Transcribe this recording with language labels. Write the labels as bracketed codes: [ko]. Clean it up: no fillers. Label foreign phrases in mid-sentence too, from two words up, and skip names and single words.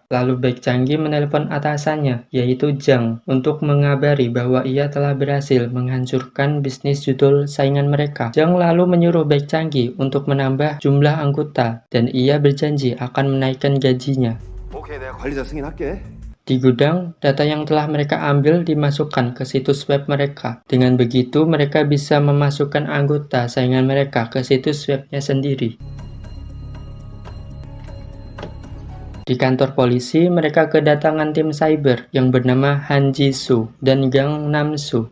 [id] Lalu Baek Canggih menelepon atasannya, yaitu Jang, untuk mengabari bahwa ia telah berhasil menghancurkan bisnis judul saingan mereka. Jang lalu menyuruh Baek Canggih untuk menambah jumlah anggota, dan ia berjanji akan menaikkan gajinya. [ko] 오케이, 내가 관리자 승인할게. [id] Di gudang, data yang telah mereka ambil dimasukkan ke situs web mereka. Dengan begitu, mereka bisa memasukkan anggota saingan mereka ke situs webnya sendiri. Di kantor polisi, mereka kedatangan tim cyber yang bernama Han Ji-soo dan Gang Nam-soo.